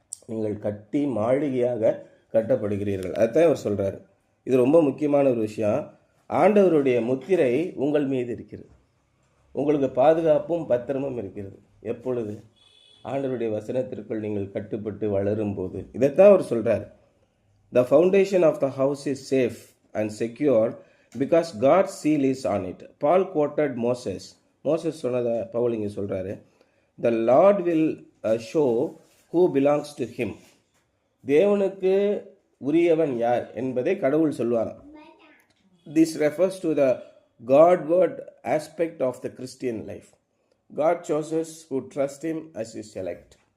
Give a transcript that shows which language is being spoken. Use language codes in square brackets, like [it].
[ta] நீங்கள் கட்டி மாளிகையாக கட்டப்படுகிறீர்கள். அதுதான் அவர் சொல்கிறார். இது ரொம்ப முக்கியமான ஒரு விஷயம். ஆண்டவருடைய முத்திரை உங்கள் மீது இருக்கிறது. உங்களுக்கு பாதுகாப்பும் பத்திரமும் இருக்கிறது. எப்பொழுது? ஆண்டவருடைய வசனத்திற்குள் நீங்கள் கட்டுப்பட்டு வளரும் போது. இதைத்தான் அவர் சொல்கிறார். [en] The foundation of the house is safe and secure because God's seal is on it. Paul quoted Moses. [ta] Moses சொன்னதை பவுல் இங்கே சொல்கிறாரு. [en] The Lord will show who belongs to him. [ta] தேவனுக்கு உரியவன் யார் என்பதை கடவுள் சொல்வார். [en] This refers to the Godward aspect of the Christian life. God chooses who trust him as his elect.